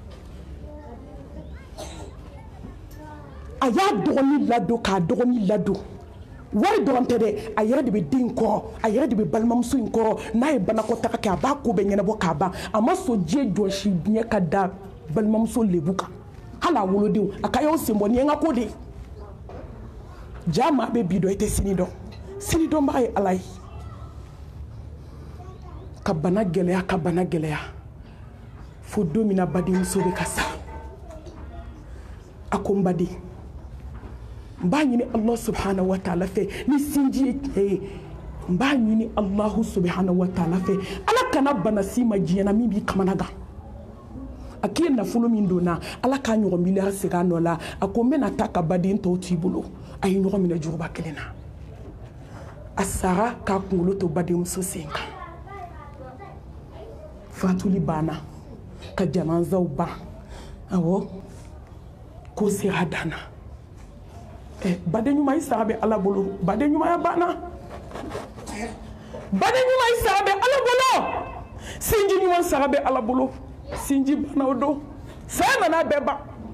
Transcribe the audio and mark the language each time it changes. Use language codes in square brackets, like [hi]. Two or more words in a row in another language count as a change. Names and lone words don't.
[bm] a y'a dɔgɔnin ladon k'a dɔgɔnin ladon wari dɔrɔn tɛ dɛ a yɛrɛ de bɛ den kɔrɔ a yɛrɛ de bɛ balimamuso in kɔrɔ n'a ye banakɔtaga kɛ a b'a ko bɛɛ ɲɛnabɔ k'a ban a ma sɔn diɲɛ jɔsi diɲɛ ka da balimamuso lebu kan hali a wolodenw a ka y'aw sen bɔ nin ye n ka ko de ye jaa maa bɛ bi dɔn i tɛ sini dɔn sini dɔnbaga ye ala ye ka bana gɛlɛya fo don min na badenmuso bɛ ka sa a ko n baden n b'a ɲini [ar] الله سبحانه و [bm] ta'ala fɛ ni sinji ye tiɲɛ ye n b'a ɲini [ar] الله سبحانه وتعالى [bm] fɛ ala kana bana si ma diɲɛ na min b'i kamana gan a k'i ye nafolo min donna ala k'a ɲɔgɔn miliyari segin a nɔ la a ko n bɛna taa ka baden tɔw t'i bolo a ye ɲɔgɔn minɛ juguba kelen na a sara k'a kunkolo to badenmuso sen kan fatuli banna ka janazaw ban awɔ ko sera dan na baden ɲuman i sara bɛ ala bolo baden ɲumanya banna baden ɲuman i sara bɛ ala bolo sinji ɲuman sara bɛ ala bolo sinji banna o don saya nana bɛɛ ban